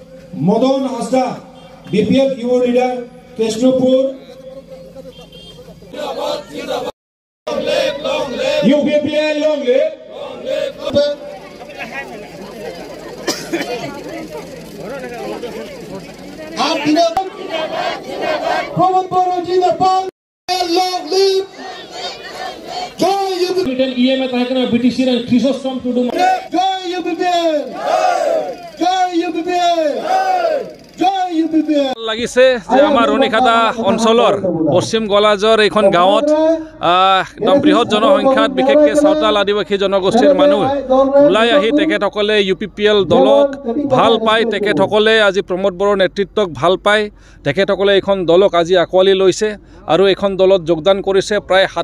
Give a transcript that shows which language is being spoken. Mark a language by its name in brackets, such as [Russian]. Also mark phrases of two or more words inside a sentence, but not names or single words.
[Assamese] মদন হাসদা বিপিএফ [English] your leader [Assamese] কৃষ্ণপুর [English] UPPL long live Pramod Bora Jindabad long live Joy UPPL EM tahekana BTC ran Chrysostom Tudu Joy UPPL Joy UPPL [Assamese] লাগিছে যে আমাৰ ৰনিখাতা অঞ্চলৰ পশ্চিম গলাজৰ এখন গাঁৱত একদম বৃহৎ জনসংখ্যাত বিশেষকৈ সাঁওতাল আদিবাসী জনগোষ্ঠীৰ মানুহ ওলাই আহি তেখেতসকলে UPPL দলক ভাল পায় তেখেতসকলে আজি প্ৰমোদ বড়োৰ নেতৃত্বক ভাল পায় তেখেতসকলে এখন দলক আজি আকোৱালি লৈছে আৰু এখন দলত যোগদান কৰিছে প্ৰায়